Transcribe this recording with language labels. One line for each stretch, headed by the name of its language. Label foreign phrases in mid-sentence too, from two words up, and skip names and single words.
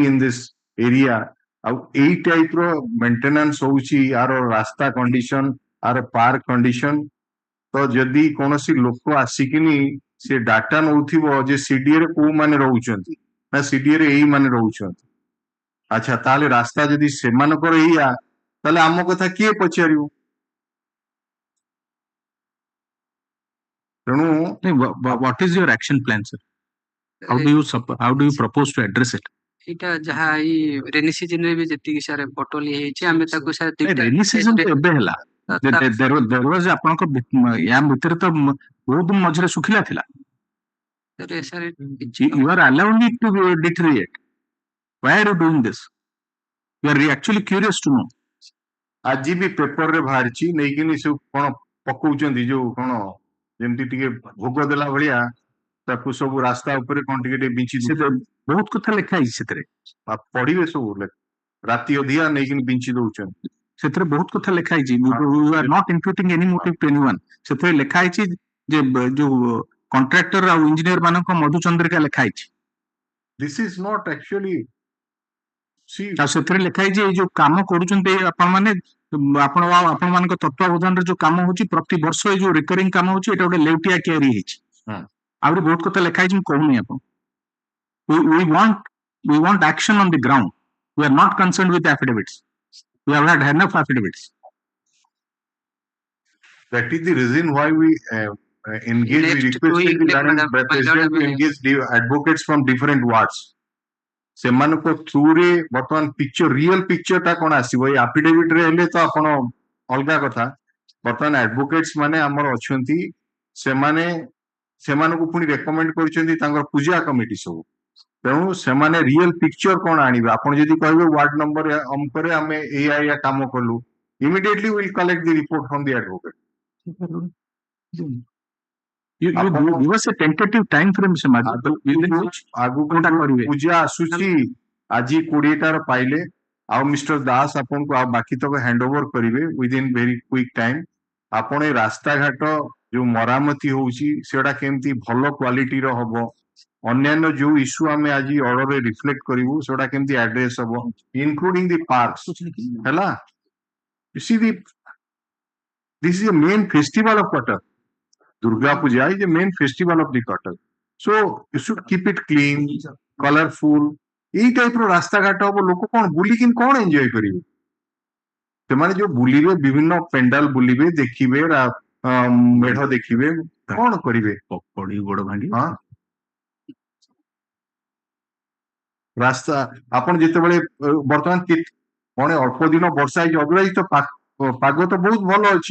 English: in this area
Odia: ଆଉ ଏଇ ଟାଇପ ର ମେଣ୍ଟେନାନ୍ସ ହଉଛି ଆର ରାସ୍ତା କଣ୍ଡିସନ ଆର
English: park condition
Odia: ତ ଯଦି କୌଣସି ଲୋକ ଆସିକିନି ସେ ଡାଟା ନଉଥିବ ଯେ ସିଡିଏ ରେ କୋଉମାନେ ରହୁଛନ୍ତି ନା ସିଡିଏ ରେ ଏଇ ମାନେ ରହୁଛନ୍ତି ଆଚ୍ଛା ତାହେଲେ ରାସ୍ତା ଯଦି ସେମାନଙ୍କର ଏଇଆ ତାହେଲେ ଆମ କଥା କିଏ ପଚାରିବ? ତେଣୁ
English: what is your action plan, sir? How do you propose to address it?
Odia: ଏଇଟା ଯାହା ଏଇ
English: rainy season
Odia: ରେ ବି ଯେତିକି ସାର୍ ପଟଲ ହେଇଛି ଆମେ ତାକୁ ସାର୍
English: rainy season
Odia: ତ ଏବେ ହେଲା।
English: There was
Odia: ଆପଣଙ୍କ ୟା ଭିତରେ ତ ବହୁତ ମଝିରେ ଶୁଖିଲା ଥିଲା।
English: You are allowing it to deteriorate. Why are you doing this? You are actually curious to know.
Odia: ଆଜି ବି ପେପର ରେ ବାହାରିଛି ନେଇକିନି ସବୁ କଣ ପକଉଛନ୍ତି ଯୋଉ କଣ ଯେମିତି ଟିକେ ଭୋଗ ଦେଲା ଭଳିଆ ତାକୁ ସବୁ ରାସ୍ତା ଉପରେ କଣ ଟିକେ ଟିକେ ବିଞ୍ଚି ବହୁତ କଥା ଲେଖା ହେଇଛି ସେଥିରେ। ପଢିବେ ସବୁ ରାତି ଅଧିଆ ନେଇକିନି ବିଞ୍ଚି ଦଉଛନ୍ତି। ସେଥିରେ ବହୁତ କଥା ଲେଖା ହେଇଛି।
English: We are not imputing any motive to anyone.
Odia: ସେଥିରେ ଲେଖା ହେଇଛି ଯେ ଯୋଉ କଣ୍ଟ୍ରାକ୍ଟର ଆଉ ଇଞ୍ଜିନିୟର ମାନଙ୍କ ମଧୁଚନ୍ଦ୍ରିକା ଲେଖା ହେଇଛି।
English: This is not actually
Odia: ଆଉ ସେଥିରେ ଲେଖା ହେଇଛି ଏଇ ଯୋଉ କାମ କରୁଛନ୍ତି ଆପଣମାନେ ଆପଣମାନଙ୍କ ତତ୍ତ୍ୱାବଧାନରେ ଯୋଉ କାମ ହଉଛି ପ୍ରତି ବର୍ଷ ଏଇ ଯୋଉ ରିକରିଂ କାମ ହଉଛି ଏଇଟା ଗୋଟେ ଲେଉଟିଆ କିଆରି ହେଇଛି। ଆହୁରି ବହୁତ କଥା ଲେଖା ହେଇଛି ମୁଁ କହୁନି ଆପଣ।
English: We want action on the ground. We are not concerned with affidavits. We have had enough affidavits. That is the reason why we engage. We requested the president to engage the advocates from different wards.
Odia: ସେମାନଙ୍କ ଥ୍ରୁରେ ବର୍ତ୍ତମାନ
English: picture real picture
Odia: ଟା କଣ ଆସିବ ଏଇ ଆଫିଡେଭିଟ ରେ ହେଲେ ତ ଆପଣ ଅଲଗା କଥା। ବର୍ତ୍ତମାନ ଆଡଭୋକେଟ୍ସ ମାନେ ଆମର ଅଛନ୍ତି ସେମାନଙ୍କୁ ପୁଣି ରେକମେଣ୍ଡ କରିଛନ୍ତି ତାଙ୍କର ପୂଜା କମିଟି ସବୁ। ତେଣୁ ସେମାନେ
English: real picture
Odia: କଣ ଆଣିବେ। ଆପଣ ଯଦି କହିବେ
English: ward number
Odia: ଅମକରେ ଆମେ ଏଇଆ କାମ କଲୁ
English: immediately we'll collect the report from the advocate. You give us a tentative time frame
Odia: ଆଗକୁ ପୂଜା ଆସୁଛି ଆଜି 20ଟାର ପାଇଲେ ଆଉ ମିଷ୍ଟର ଦାସ ଆପଣଙ୍କୁ ଆଉ ବାକି ତକ
English: hand over
Odia: କରିବେ
English: within very quick time.
Odia: ଆପଣ ଏଇ ରାସ୍ତାଘାଟ ଯୋଉ ମରାମତି ହଉଛି ସେଟା କେମିତି ଭଲ କ୍ୱାଲିଟିର ହବ। ଅନ୍ୟାନ୍ୟ ଯୋଉ ଇସ୍ୟୁ ଆମେ ଆଜି ଅର୍ଡରରେ ରିଫ୍ଲେକ୍ଟ କରିବୁ ସେଟା କେମିତି ଆଡ୍ରେସ ହବ
English: including the parks
Odia: ହେଲା।
English: You see this is a main festival of Cuttack. Durga Puja is the main festival of the Cuttack. So you should keep it clean, colorful.
Odia: ଏଇ ଟାଇପର ରାସ୍ତାଘାଟ ହବ ଲୋକ କଣ ବୁଲିକିନି କଣ ଏନ୍ଜୟ କରିବେ। ସେମାନେ ଯୋଉ ବୁଲିବେ ବିଭିନ୍ନ ପେଣ୍ଡାଲ ବୁଲିବେ ଦେଖିବେ ମେଢ ଦେଖିବେ କଣ କରିବେ ଗୋଡ ଭାଙ୍ଗି ରାସ୍ତା ଆପଣ ଯେତେବେଳେ ବର୍ତ୍ତମାନ କଣ ଅଳ୍ପ ଦିନ ବର୍ଷା ହେଇଛି ଅଦରାଇଜ ତ ପାଗ ତ ବହୁତ ଭଲ ଅଛି।